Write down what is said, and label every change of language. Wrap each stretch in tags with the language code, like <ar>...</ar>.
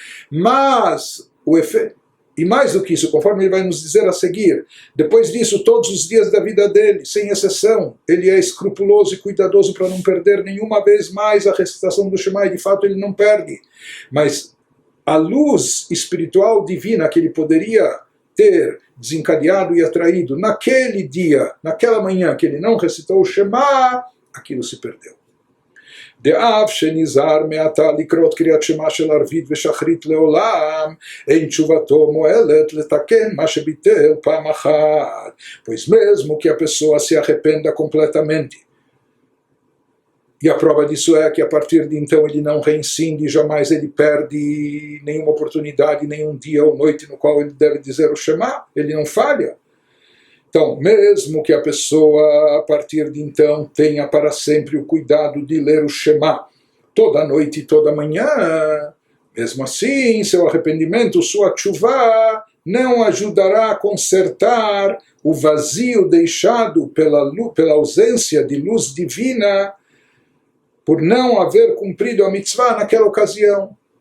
<pt>Mas o efeito, e mais do que isso, conforme ele vai nos dizer a seguir, depois disso, todos os dias da vida dele, sem exceção, ele é escrupuloso e cuidadoso para não perder nenhuma vez mais a recitação do Shema, e de fato ele não perde. Mas a luz espiritual divina que ele poderia ter desencadeado e atraído naquele dia, naquela manhã que ele não recitou o Shema, aquilo se perdeu.</pt> <he>דאף שנזהר מעתה לקרות קריאת שמע של ערבית ושחרית לעולם, אין תשובתו מועלת לתקן מה שביטל פעם אחת.</he> <pt>Pois mesmo que a pessoa se arrependa completamente, e a prova disso é que a partir de então ele não reincide, jamais ele perde nenhuma oportunidade, nenhum dia ou noite no qual ele deve dizer o Shema, ele não falha. Então, mesmo que a pessoa, a partir de então, tenha para sempre o cuidado de ler o Shema toda noite e toda manhã, mesmo assim, seu arrependimento, sua tchuvá, não ajudará a consertar o vazio deixado pela ausência de luz divina, por não haver cumprido a mitzvah naquela ocasião.</pt>